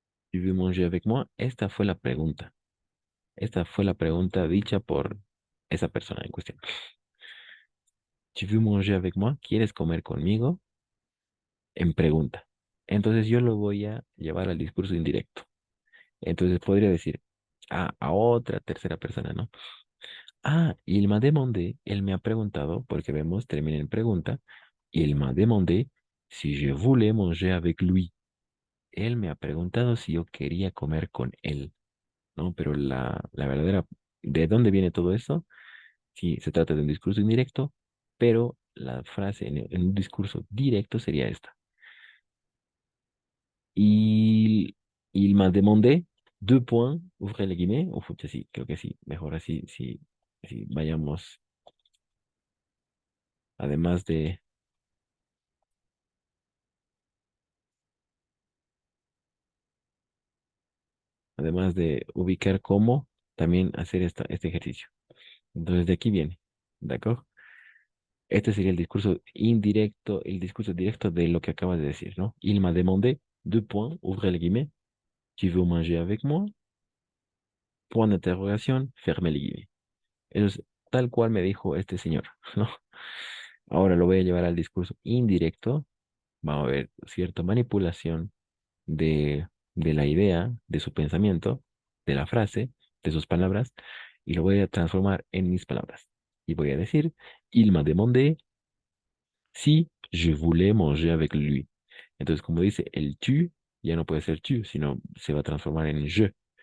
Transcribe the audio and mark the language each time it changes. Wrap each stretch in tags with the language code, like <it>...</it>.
<fr>¿Tu veux manger avec moi?</fr> <es>Esta fue la pregunta. Esta fue la pregunta dicha por esa persona en cuestión.</es> <fr>¿Tu veux manger avec moi?</fr> <es>¿Quieres comer conmigo? En pregunta. Entonces yo lo voy a llevar al discurso indirecto. Entonces podría decir a otra tercera persona, ¿no?</es> <fr>Ah, il m'a demandé,</fr> <es>él me ha preguntado, porque vemos, termina en pregunta,</es> <fr>il m'a demandé si je voulais manger avec lui.</fr> <es>Él me ha preguntado si yo quería comer con él, ¿no? Pero la verdadera, ¿de dónde viene todo eso? Sí, se trata de un discurso indirecto, pero la frase en un discurso directo sería esta.</es> <fr>Il, il m'a demandé, deux points, ouvrez les guillemets,</fr> <es>o sí, creo que sí, mejor así, sí, sí, vayamos, además de, además de ubicar cómo, también hacer este ejercicio. Entonces, de aquí viene, ¿de acuerdo? Este sería el discurso directo de lo que acabas de decir, ¿no?</es> <fr>Il m'a demandé, deux points, ouvrez les guillemets, tu veux manger avec moi? Point d'interrogation, fermez les guillemets.</fr> <es>Eso es tal cual me dijo este señor, ¿no? Ahora lo voy a llevar al discurso indirecto. Vamos a ver cierta manipulación de, de la idea, de su pensamiento, de la frase, de sus palabras, y lo voy a transformar en mis palabras. Y voy a decir,</es> <fr>il m'a demandé si je voulais manger avec lui.</fr> <es>Entonces, como dice el tu, ya no puede ser tu, sino se va a transformar en je.</es>